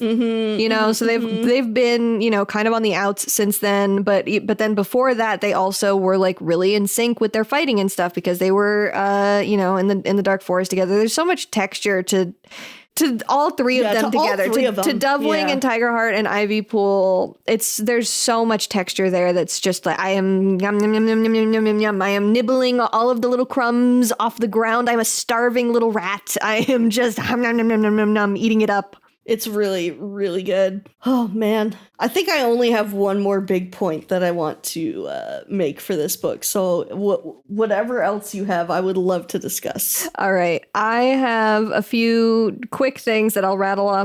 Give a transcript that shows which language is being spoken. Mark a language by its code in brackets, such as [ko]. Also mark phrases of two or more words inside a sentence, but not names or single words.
[en] You know, so they've been, you know, kind of on the outs since then, but then before that they also were like really in sync with their fighting and stuff because they were you know, in the dark forest together. There's so much texture to all three of them together, to Dovewing and Tigerheart and Ivy Pool. There's so much texture there that's just like, I am yum, yum, yum, yum, yum, yum, yum, yum. I am nibbling all of the little crumbs off the ground. I'm a starving little rat. I am just hum, nom, nom, nom, nom, nom, nom, eating it up. It's really, really good. Oh, man. I think I only have one more big point that I want to make for this book. So whatever else you have, I would love to discuss. All right. I have a few quick things that I'll rattle off.